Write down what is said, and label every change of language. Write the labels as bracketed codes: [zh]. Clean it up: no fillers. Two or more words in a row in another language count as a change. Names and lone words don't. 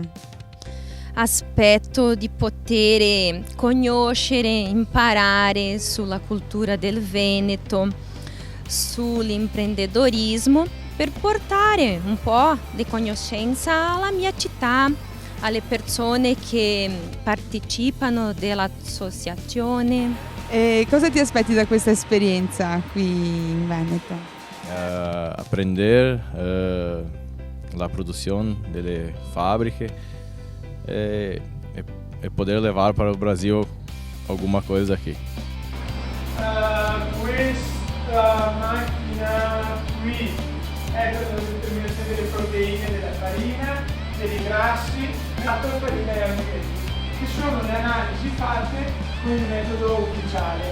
[it] Aspetto di poter conoscere, imparare sulla cultura del Veneto, sull'imprenditorismo, per portare un po' di conoscenza alla mia città, alle persone che partecipano dell'associazione. E cosa ti aspetti da questa esperienza qui in Veneto? [pt] Aprender [it] la produzione delle fabbriche e poter [pt] levar para o Brasil alguma coisa aqui. [it] Questa macchina qui è per la determinazione delle proteine, della farina, dei grassi, farina e amicheti, che sono le analisi fatte con il metodo ufficiale.